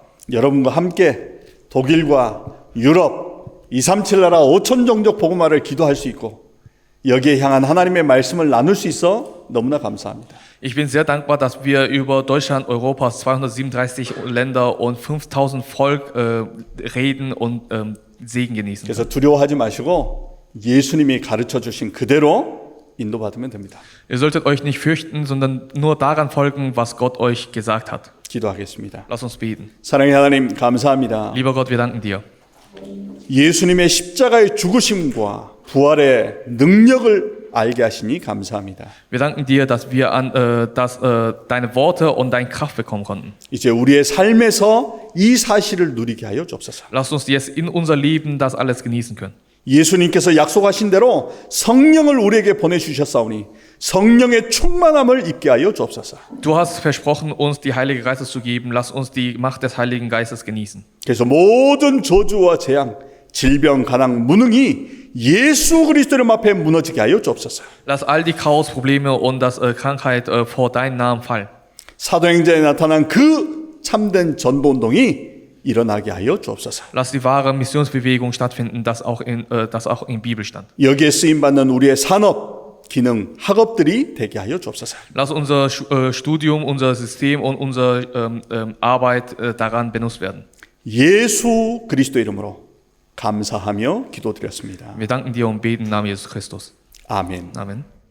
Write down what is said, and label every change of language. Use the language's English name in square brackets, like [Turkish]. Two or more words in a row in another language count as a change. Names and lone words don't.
[Korean] 여러분과 함께 독일과 유럽 237 나라 5천 종족 복음화를 기도할 수 있고 여기에 향한 하나님의 말씀을 나눌 수 있어 너무나 감사합니다. [German] Ich bin sehr dankbar, dass wir über Deutschland, Europas 237 Länder und 5000 Volk reden und Segen genießen. [Korean] 그래서 두려워하지 마시고 예수님이 가르쳐 주신 그대로 인도받으면 됩니다. [German] Ihr solltet euch nicht fürchten, sondern nur daran folgen, was Gott euch gesagt hat. [Korean] 기도하겠습니다. [German] Lass uns beten. [Korean] 사랑의 하나님 감사합니다. [German] Lieber Gott, wir danken dir. [Korean] 예수님의 십자가의 죽으심과 부활의 능력을 알게 하시니 감사합니다. [German] Wir danken dir, dass wir deine Worte und deine Kraft bekommen konnten. [Korean] 이제 우리의 삶에서 이 사실을 누리게 하여 주옵소서. [German] Lass uns jetzt in unser Leben das alles genießen können. [Korean] 예수님께서 약속하신 대로 성령을 우리에게 보내주셨사오니 성령의 충만함을 입게 하여 주옵소서. [German] Du hast versprochen, uns die Heilige Geistes zu geben. Lass uns die Macht des Heiligen Geistes genießen. [Korean] 그래서 모든 저주와 재앙, 질병, 가난, 무능이 예수 그리스도의 앞에 무너지게 하여 주옵소서. [German] Lass all die Chaos-Probleme und das Krankheit vor deinem Namen fallen. [Korean] 사도행전에 나타난 그 참된 전도운동이 일어나게 하여 주옵소서. [German] Lass die wahre Missionsbewegung stattfinden, das auch in Bibel stand. [Korean] 여기에 쓰임받는 우리의 산업, 기능, 학업들이 되게 하여 주옵소서. [German] Lass unser Studium, unser System und unsere Arbeit daran benutzt werden. [Korean] 예수 그리스도 이름으로 감사하며 기도드렸습니다. [German] Wir danken dir und beten im Namen Jesus Christus. [Korean] 아멘. [German] Amen.